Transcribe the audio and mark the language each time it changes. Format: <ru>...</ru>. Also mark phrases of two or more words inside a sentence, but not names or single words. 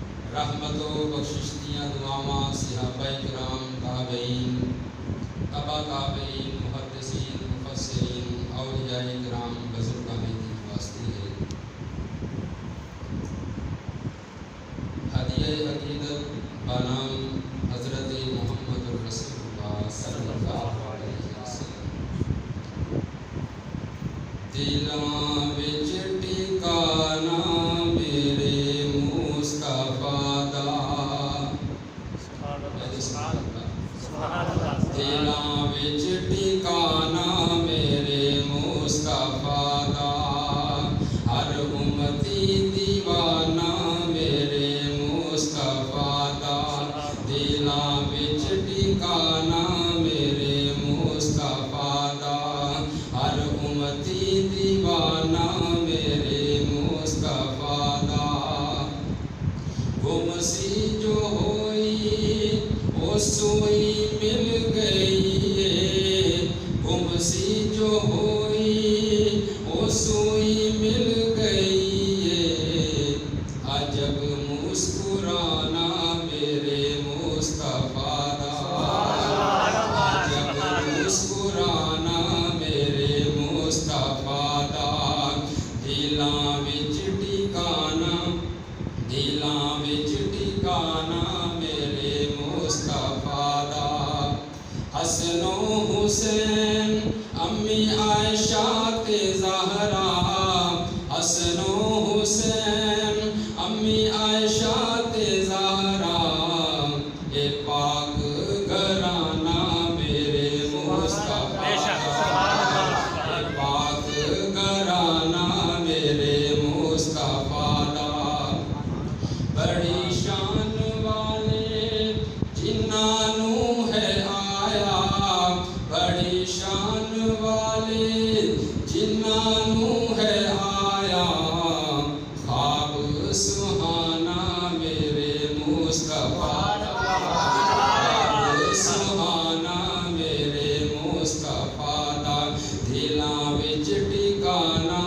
<pa>رحمت و بخشش دیاں دعاواں صحابہ کرام تابعین تبا تابعین محدثین مفسرین اولیاء کرام بزرگان دین واسطے ہے</pa> <ur>ہدیہ عقیدت بنام</ur> <pa>حضرت محمد رسول اللہ صلی اللہ علیہ وسلم دلاں وچ ٹھکانا میرے مصطفیٰ دا دلاں وچ ٹھکانا میرے مصطفیٰ دا ہر امتی دیوانہ میرے مصطفیٰ دا دلاں وچ ٹھکانا میرے مصطفیٰ دا ہر امتی دیوانہ میرے مصطفیٰ دا گم سی جو ہوئی وہ سوئی مل گئی ہے گم سی جو ہوئی وہ سوئی مل گئی ہے عجب مسکرانا میرے مصطفیٰ دا عجب مسکرانا میرے مصطفیٰ دا دلاں وچ ٹھکانا دلاں وچ ٹھکانا میرے مصطفیٰ دا حسن و حسین امی عائشہ تے زہرا حسن و حسین امی عائشہ تے زہرا اے پاک گھرانہ میرے مصطفیٰ دا اے پاک گھرانہ میرے مصطفیٰ دا بڑی شان والے جنہاں نوں ہے آیا بڑی شان والے جنہاں نوں ہے آیا خواب سہانا میرے مصطفیٰ دا خواب سہانا میرے مصطفیٰ دا دلاں وچ ٹھکانا</pa>